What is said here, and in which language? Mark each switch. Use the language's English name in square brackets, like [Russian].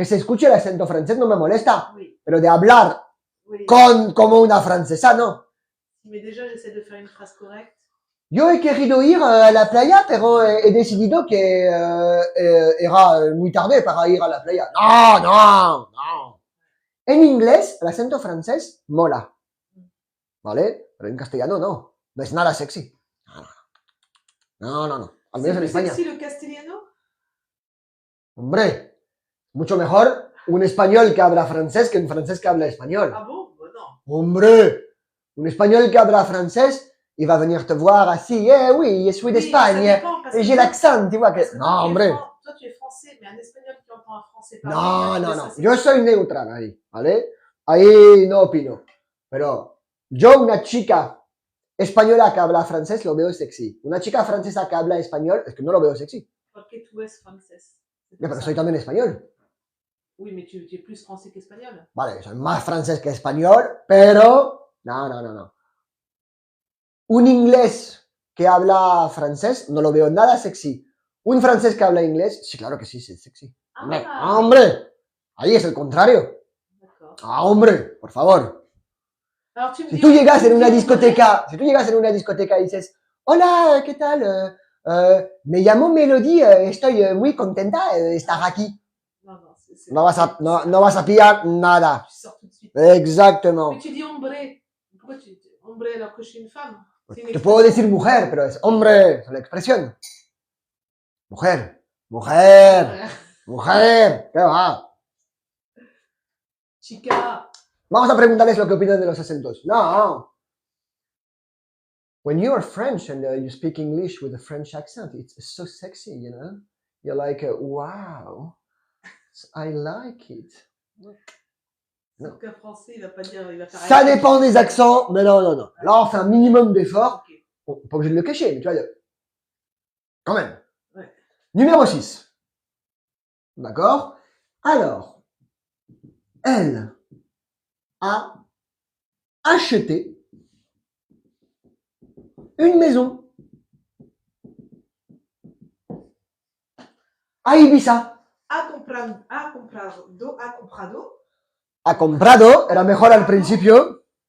[Spanish] Sí. Que se escuche el acento francés no me molesta. [French] Oui. [Spanish] Pero de hablar como una francesa, no. [French] Mais déjà, j'essaie de faire une phrase correcte. [Spanish] Yo he querido ir a la playa, pero he decidido que era muy tarde para ir a la playa. No, no, no. En inglés, el acento francés mola. ¿Vale? Pero en castellano no. No es nada sexy. No, no, no. Al menos en España. ¿Es sexy el castellano? Hombre, mucho mejor un español que habla francés que un francés que habla español. [French] Ah bon? No. [Spanish] Hombre, [French] un espagnol qui habla français, il va venir te voir así, oui, je suis d'Espagne, et j'ai l'accent, tu vois que... Non, [Spanish] hombre. [French] Toi, tu es français, mais un espagnol qui entend un français parler... [Spanish] No, no, no, yo soy neutral ahí, ¿vale? Ahí no opino. Pero yo, una chica española que habla francés, lo veo sexy. Una chica francesa que habla español, es que no lo veo sexy. Porque tú eres francés. Pero soy también español. [French] Oui, mais tu es plus français qu'espagnol. [Spanish] Vale, soy más francés que español, pero... No, no, no, no. Un inglés que habla francés no lo veo nada sexy. Un francés que habla inglés, sí, claro que sí, es sexy. Ah. ¡Hombre! Ahí es el contrario. Ah, hombre, por favor. Si tú llegas en una discoteca, y dices, hola, ¿qué tal? Me llamo Melody, estoy muy contenta de estar aquí. No vas a pillar nada. [French] Exactement. Mais tu dis hombre. Pourquoi tu dis hombre alors que je suis une femme? [Spanish] Te puedo decir mujer, pero es hombre, es la expresión. Mujer, mujer, mujer, ¿qué va? Chica. Vamos a preguntarles lo que opinan de los acentos. No. [English] When you are French and you speak English with a French accent, it's so sexy, you know? You're like, wow, I like it. [French] Non. Français, il va pas dire, il va faire ça dépend des accents, mais non, non, non. Là, on fait un minimum d'efforts. Okay. Bon, pas obligé de le cacher, mais tu vois, quand même. Ouais. Numéro 6. D'accord? Alors, elle a acheté une maison a Ibiza. [Spanish] Ha comprado. Ha comprado, era mejor al principio.